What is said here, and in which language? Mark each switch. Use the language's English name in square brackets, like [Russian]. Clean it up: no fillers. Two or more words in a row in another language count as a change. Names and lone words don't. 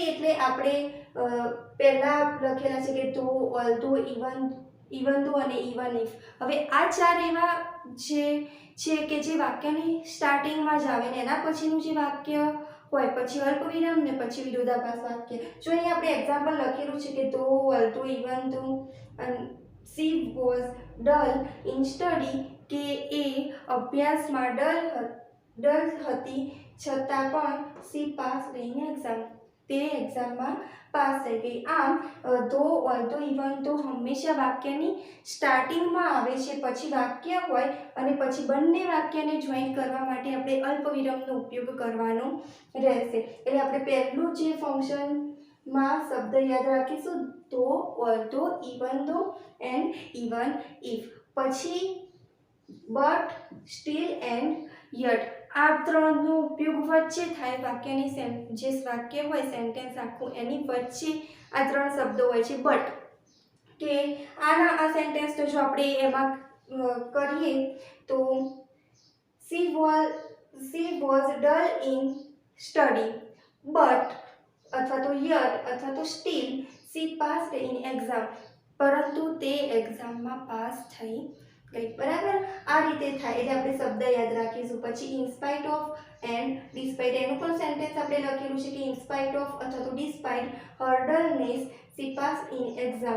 [Gujarati] એટલે આપણે પહેલાં લખેલા છે કે [English] though, although, even though [Gujarati] અને [English] even if. [Gujarati] હવે આ 4 એવા જે છે કે જે વાક્યની સ્ટાર્ટિંગમાં જ આવે ને એના પછીનું જે વાક્ય હોય પછી અલ્પવિરામ ને પછી વિરોધાભાસ વાક્ય. જો અહીંયા આપણે એક્ઝામ્પલ લખેલું છે કે [English] though, although, even though she was dull in study, [Gujarati] કે એ અભ્યાસમાં ડલ હતી છતાં પણ [English] she passed in exam, [Gujarati] તે એક્ઝામમાં પાસ થઈ ગઈ. આમ [English] though, although, even though [Gujarati] હંમેશા વાક્યની સ્ટાર્ટિંગમાં આવે છે, પછી વાક્ય હોય અને પછી બંને વાક્યને જોઈન્ટ કરવા માટે આપણે અલ્પવિરામનો ઉપયોગ કરવાનો રહેશે. એટલે આપણે પહેલું જે ફંક્શનમાં શબ્દ યાદ રાખીશું [English] though, although, even though and even if. પછી but, still and yet. [Gujarati] આ ત્રણનો ઉપયોગ વચ્ચે થાય. વાક્યની જે વાક્ય હોય સેન્ટેન્સ આખું એની વચ્ચે આ 3 શબ્દો હોય છે. બટ કે આ સેન્ટેન્સ તો જો આપણે એમાં કરીએ તો [English] she was dull in study but [Gujarati] અથવા તો yet અથવા તો still [English] she passed in exam, [Gujarati] પરંતુ તે એક્ઝામમાં પાસ થઈ ગઈ. બરાબર, આ રીતે થાય એટલે આપણે શબ્દ યાદ રાખીશું. પછી [English] inspite of and despite, [Gujarati] એનું પણ સેન્ટેન્સ આપણે લખેલું છે કે [English] inspite of [Gujarati] અથવા તો [English] despite her dullness she pass in exam.